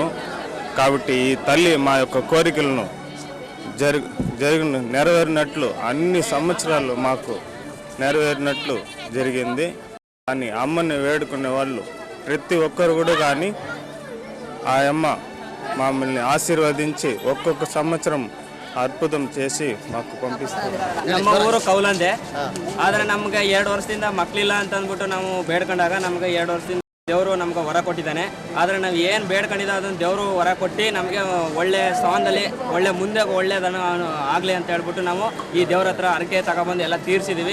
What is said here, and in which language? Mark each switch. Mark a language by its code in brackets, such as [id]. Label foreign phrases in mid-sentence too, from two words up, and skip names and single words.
[te] కాబట్టి ఈ తల్లి మా యొక్క కోరికలను నెరవేరినట్లు అన్ని సంవత్సరాలు మాకు నెరవేరినట్లు జరిగింది. కానీ అమ్మని వేడుకునే వాళ్ళు ప్రతి ఒక్కరు కూడా కానీ ఆ అమ్మ మమ్మల్ని ఆశీర్వదించి ఒక్కొక్క సంవత్సరం ಅದ್ಭುತಂ చేసి మాకు పంపిస్తారు. [kn] ನಮ್ಮ ಊರು ಕೌಲಂದೆ, ಆದರೆ ನಮಗೆ 2 ವರ್ಷದಿಂದ ಮಕ್ಕಳಿಲ್ಲ ಅಂತ ಅಂದ್ಬಿಟ್ಟು ನಾವು ಬೇಡ್ಕೊಂಡಾಗ ನಮಗೆ 2 ವರ್ಷದಿಂದ ದೇವರು ನಮ್ಗೆ ವರ ಕೊಟ್ಟಿದ್ದಾನೆ. ಆದರೆ ನಾವು ಏನು ಬೇಡ್ಕೊಂಡಿದ್ದ ಅದನ್ನು ದೇವರು ವರ ಕೊಟ್ಟು ನಮಗೆ ಒಳ್ಳೆ ಸ್ಥಾನದಲ್ಲಿ ಮುಂದೆ ಒಳ್ಳೆಯದನ್ನು ಆಗಲಿ ಅಂತ ಹೇಳ್ಬಿಟ್ಟು ನಾವು ಈ ದೇವ್ರ ಹತ್ರ ಅರಕೆ ತಗೊಬಂದು ಎಲ್ಲ ತೀರಿಸಿದ್ದೀವಿ.